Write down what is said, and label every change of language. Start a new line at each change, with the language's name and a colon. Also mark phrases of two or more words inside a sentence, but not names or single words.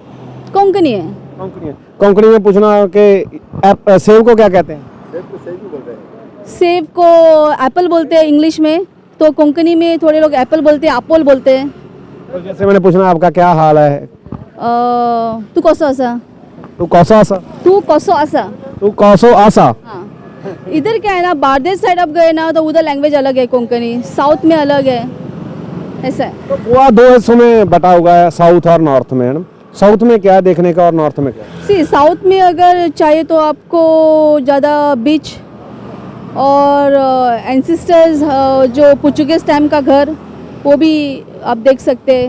Hindi: कोंकणी है। कोंकणी में पूछना कि सेब को क्या कहते हैं? सेब को एप्पल बोलते हैं इंग्लिश में, तो कोंकणी में थोड़े लोग एप्पल बोलते हैं, एप्पल बोलते हैं। तो जैसे मैंने पूछना आपका क्या हाल है,
Konkani: तू कसो आसा, तू कौसो आसा, तू कसो आसा। तू कौसो आसा।
Hindi: हाँ इधर क्या है ना, बारदेश साइड आप गए ना तो उधर लैंग्वेज अलग है, कोंकणी साउथ में अलग है, ऐसा है। तो गोवा 2 हिस्सों में बटा हुआ है, साउथ और नॉर्थ में, है ना? साउथ में क्या है देखने का और नॉर्थ में क्या है? सी साउथ में अगर चाहिए तो आपको ज़्यादा बीच और एंसिस्टर्स जो
English: Portuguese time
Hindi: का घर, वो भी आप देख सकते हैं।